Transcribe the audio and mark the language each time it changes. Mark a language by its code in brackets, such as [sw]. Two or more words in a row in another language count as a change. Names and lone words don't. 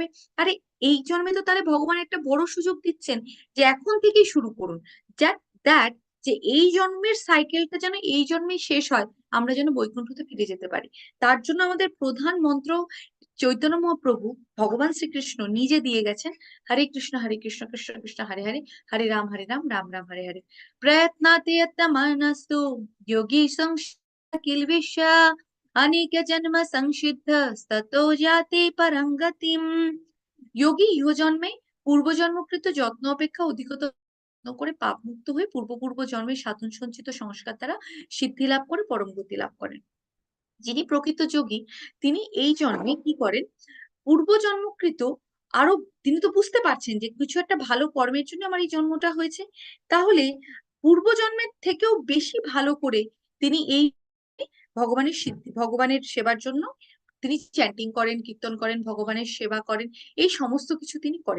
[bn] আরে এই জন্মে তো তাহলে ভগবান একটা বড় সুযোগ দিচ্ছেন যে এখন থেকেই শুরু করুন, দ্যাট যে এই জন্মের সাইকেলটা যেন এই জন্মেই শেষ হয়, আমরা যেন বৈকুণ্ঠতে ফিরে যেতে পারি। তার জন্য আমাদের প্রধান মন্ত্র চৈতন্য মহাপ্রভু ভগবান শ্রীকৃষ্ণ নিজে দিয়ে গেছেন, [sa] হরে কৃষ্ণ কৃষ্ণ কৃষ্ণ হরে হরে, হরে রাম রাম রাম হরে হরে। প্রয়ত্নাতে মনস্তু যোগী কিলবিষ अनेक जन्म संसिद्ध ततो जाते परम गतिम। [bn] যোগী ইহজন্মে পূর্বজন্মকৃত যত্ন অপেক্ষা অধিকতর যত্ন করে পাপ মুক্ত হয়ে পূর্ব জন্মের সাধন সঞ্চিত সংস্কার দ্বারা সিদ্ধি লাভ করে পরম গতি লাভ করেন। যিনি প্রকৃত যোগী তিনি এই জন্মে কি করেন? পূর্বজন্মকৃত আরো, তিনি তো বুঝতে পারছেন যে কিছু একটা ভালো কর্মের জন্য আমার এই জন্মটা হয়েছে, তাহলে পূর্বজন্মের থেকেও বেশি ভালো করে তিনি এই ভগবানের সেবার জন্য তিনি চ্যান্টিং করেন, কীর্তন করেন, ভগবানের সেবা করেন, এই সমস্ত কিছু তিনি করেন।